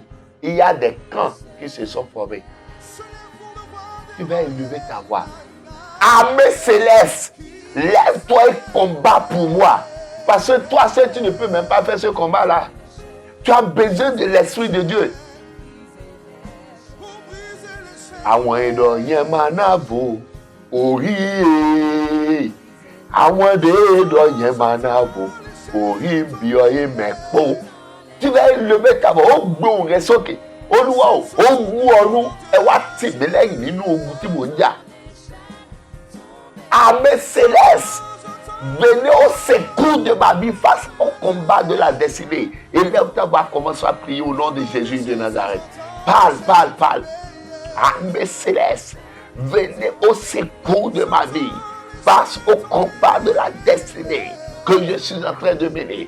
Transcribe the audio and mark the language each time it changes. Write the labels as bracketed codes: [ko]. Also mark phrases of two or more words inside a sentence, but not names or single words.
[fr] Il y a des camps qui se sont formés. Tu vas élever ta voix. Armée céleste, lève-toi et combat pour moi. Parce que toi seul, tu ne peux même pas faire ce combat-là. Tu as besoin de l'Esprit de Dieu. [yo] Àwọn èdò yẹn máa náàbò orí e. Àwọn èdò yẹn máa náàbò orí bí ọyẹ mẹ́pọ̀. [fr] Tu vas élever ta voix, [yo] ó gbóhùn rẹ sókè. Olúwa o, ogun ọ̀run ẹ wá tì mí lẹ́yìn nínú ogun tí mò ń jà. [fr] Armée céleste, venez au secours de ma vie face au combat de la destinée. Et lève ta voix, commence à prier au nom de Jésus de Nazareth. Parle, parle, parle. Armée céleste, venez au secours de ma vie face au combat de la destinée que je suis en train de mener.